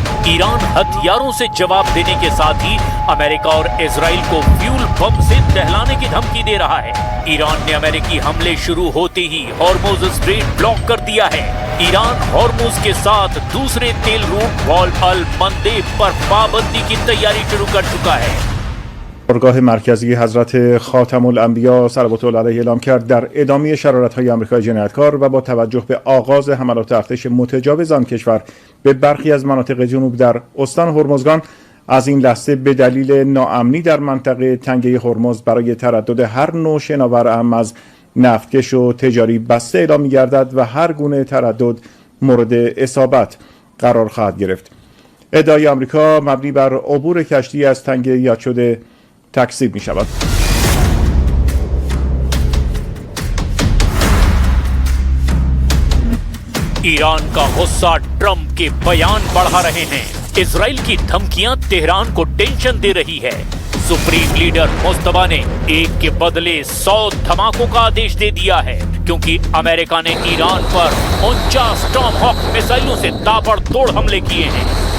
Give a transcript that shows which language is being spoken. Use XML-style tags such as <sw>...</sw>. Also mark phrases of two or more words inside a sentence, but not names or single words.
<hi>ईरान हथियारों से जवाब देने के साथ ही अमेरिका और इजराइल को फ्यूल बम से दहलाने की धमकी दे रहा है। ईरान ने अमेरिकी हमले शुरू होते ही हॉर्मुज स्ट्रेट ब्लॉक कर दिया है। ईरान हॉर्मुज के साथ दूसरे तेल रूट बाब अल मंदेब पर पाबंदी की तैयारी शुरू कर चुका है।</hi> <fa>اردوگاه مرکزی حضرت خاتم الانبیا صلوات الله علیه اعلام کرد در ادامه شرارت‌های آمریکای جنایتکار و با توجه به آغاز حملات ارتش متجاوز آن کشور به برخی از مناطق جنوب در استان هرمزگان از این لحظه به دلیل ناامنی در منطقه تنگه هرمز برای تردد هر نوع شناور اهم از نفتکش و تجاری بسته اعلام می‌گردد و هر گونه تردد مورد اصابت قرار خواهد گرفت. ادعای آمریکا مبنی بر عبور کشتی از تنگه یاد شده تکذیب می شود.</fa> <hi>ईरान का गुस्सा ट्रंप के बयान बढ़ा रहे हैं। इजराइल की धमकियां तेहरान को टेंशन दे रही है।</hi> <en>supreme leader</en> <hi>मुस्तफा ने एक के बदले 100 धमाकों का आदेश दे दिया है क्योंकि अमेरिका ने ईरान पर 49 टॉमहॉक मिसाइलों से ताबड़तोड़ हमले किए हैं।</hi>